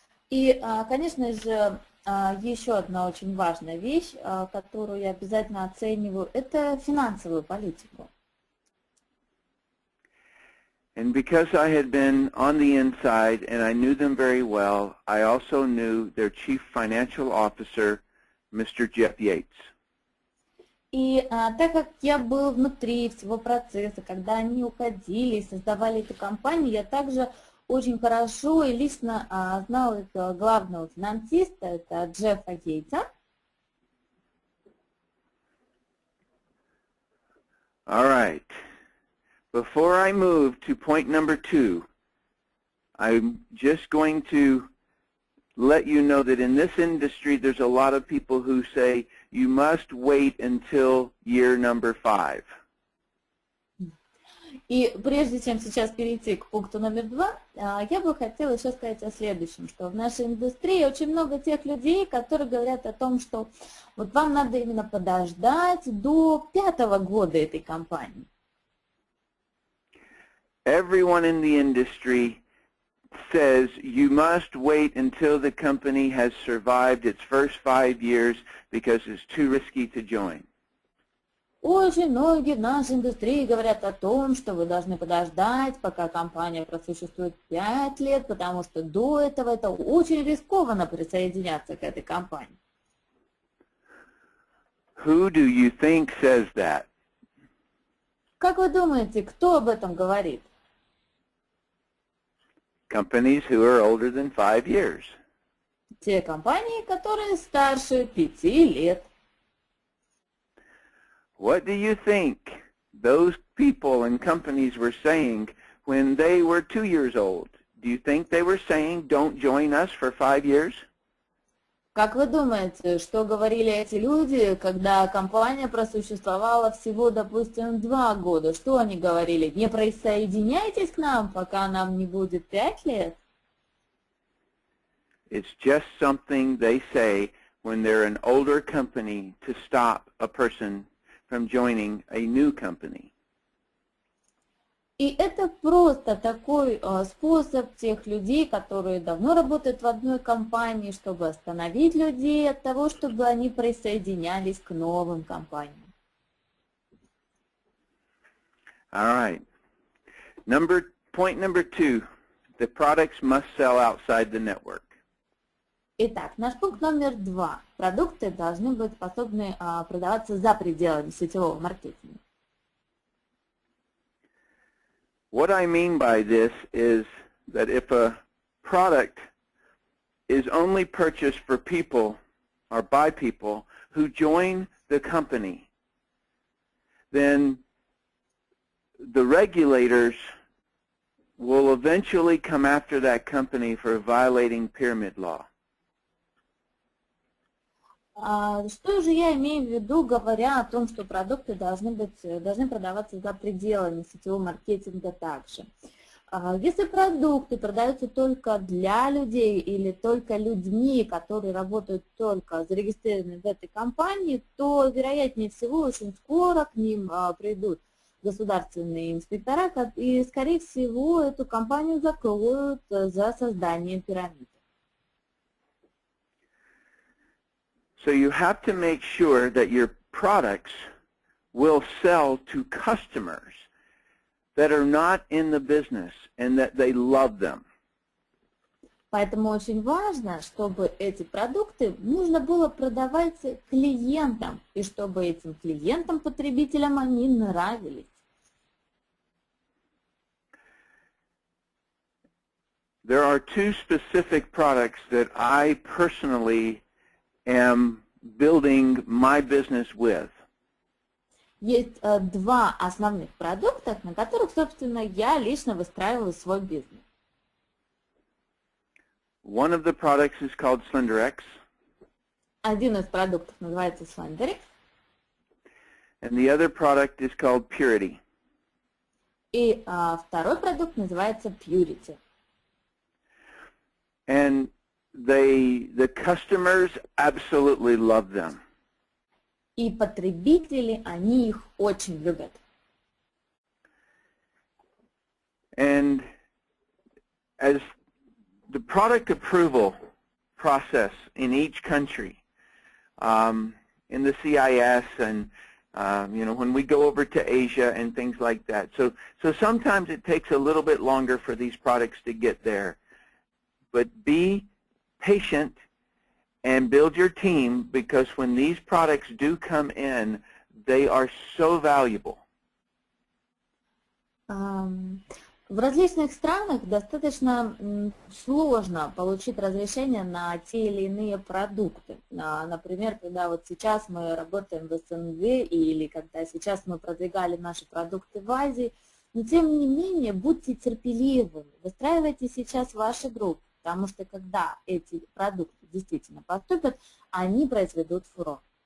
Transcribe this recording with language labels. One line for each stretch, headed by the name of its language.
Russian: И, конечно же, еще одна очень важная вещь, которую я обязательно оцениваю, это финансовую политику.
English: And because I had been on the inside and I knew them very well, I also knew their chief financial officer, Mr. Jeff Yates.
Russian: И так как я был внутри всего процесса, когда они уходили и создавали эту компанию, я также очень хорошо и лично знал этого главного финансиста, это Джеффа Йейтса.
English: All right. Before I move to point number 2, I'm just going to let you know that in this industry there's a lot of people who say you must wait until year number 5.
Russian: И прежде чем сейчас перейти к пункту номер 2, я бы хотела еще сказать о следующем, что в нашей индустрии очень много тех людей, которые говорят о том, что вот вам надо именно подождать до 5-го года этой компании.
English: Everyone in the industry says you must wait until the company has survived its first 5 years because it's too risky to join.
Russian: Очень многие в нашей индустрии говорят о том, что вы должны подождать, пока компания просуществует 5 лет, потому что до этого это очень рискованно присоединяться к этой компании.
English: Who do you think says that?
Russian: Как вы думаете, кто об этом говорит?
English: Companies who are older than 5 years.
Russian: Те компании, которые старше 5 лет.
English: What do you think those people and companies were saying when they were 2 years old? Do you think they were saying, don't join us for 5 years?
Russian: Как вы думаете, что говорили эти люди, когда компания просуществовала всего, допустим, 2 года? Что они говорили? Не присоединяйтесь к нам, пока нам не будет 5 лет?
English: It's just something they say when they're an older company to stop a person from joining a new company.
Russian: И это просто такой способ тех людей, которые давно работают в одной компании, чтобы остановить людей от того, чтобы они присоединялись к новым компаниям.
English: All right. Point number 2, the products must sell outside the network.
Russian: Итак, наш пункт номер 2. Продукты должны быть способны продаваться за пределами сетевого маркетинга.
English: What I mean by this is that if a product is only purchased for people or by people who join the company, then the regulators will eventually come after that company for violating pyramid law.
Russian: Что же я имею в виду, говоря о том, что продукты должны продаваться за пределами сетевого маркетинга также? Если продукты продаются только для людей или только людьми, которые работают только зарегистрированы в этой компании, то, вероятнее всего, очень скоро к ним придут государственные инспектора, и, скорее всего, эту компанию закроют за создание пирамиды.
English: So you have to make sure that your products will sell to customers that are not in the business and that they love them.
Russian: Поэтому очень важно, чтобы эти продукты нужно было продавать клиентам, и чтобы этим клиентам, потребителям, они нравились.
English: There are 2 specific products that I personally am building my business with.
Russian: Есть 2 основных продукта, на которых, собственно, я лично выстраиваю свой бизнес.
English: One of the products is called SlenderX.
Russian: Один из продуктов называется SlenderX.
English: And the other product is called Purity.
Russian: И второй продукт называется Purity.
English: And the customers absolutely love them.
Russian: И потребители, они их очень любят.
English: And as the product approval process in each country, in the CIS and when we go over to Asia and things like that. So sometimes it takes a little bit longer for these products to get there. But be patient and build your team, because when these products do come in, they are so valuable.
Russian: В различных странах достаточно сложно получить разрешение на те или иные продукты. Например, когда вот сейчас мы работаем в СНГ или когда сейчас мы продвигали наши продукты в Азии, но тем не менее будьте терпеливы, выстраивайте сейчас ваши группы, потому что когда эти продукты действительно поступят, они произведут фурор.